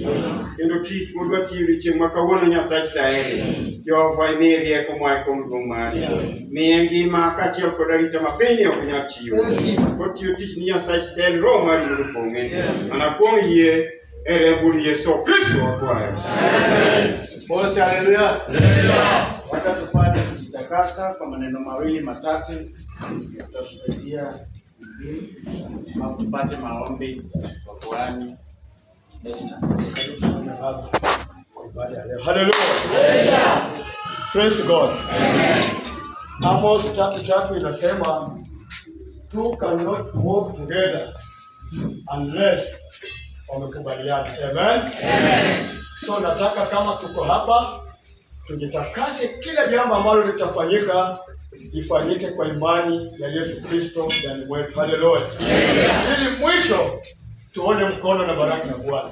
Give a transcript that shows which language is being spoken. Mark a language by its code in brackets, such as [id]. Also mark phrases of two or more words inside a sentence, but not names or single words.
[luo] Kendo tich modwa tiyo cheng ma kawuono Nyasachu saeri. Jehova imiye rieko moa kuom duong' mari. Miye ngima kaachiel kod arita mapiny ok nyal chiwo. Kotiyo tich ni Nyasachu saeri roho mari mondo opong'e. Mana kuom yie e remb Yesu Kristo wakwayo. [sw] Bose, haleluya. Wacha tupate kujitakasa kwa maneno mawili matatu yatatusaidia ili tupate maombi kwa kuhani Esther. Hallelujah. [en] Praise God. [sw] Amos 3:3 inasema [en] two cannot walk together unless [sw] wamekubaliana. Amen. So nataka kama tuko hapa tujitakase, kila jambo ambalo litafanyika ifanyike kwa imani ya Yesu Kristo ndani mwetu. Hallelujah. Ili mwisho tuone mkono na baraka ya Bwana.